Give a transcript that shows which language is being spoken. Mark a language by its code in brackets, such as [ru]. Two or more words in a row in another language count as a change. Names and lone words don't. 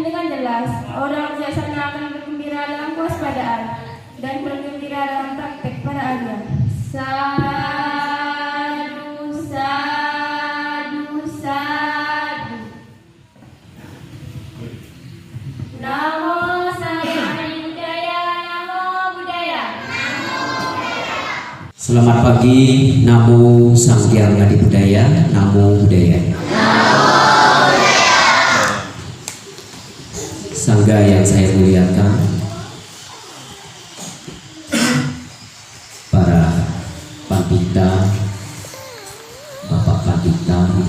[id] dengan jelas, orang biasanya akan bergembira dalam kewaspadaan dan bergembira dalam praktek para arya. [pi] Sadu, sadu, sadu. Namo Saryang Budaya, Namo Budaya. [id] Selamat pagi, [pi] Namo Saryang Budaya, Namo Budaya. [id] Sangga yang saya muliakan, para pandita, Bapak Pandita, Ibu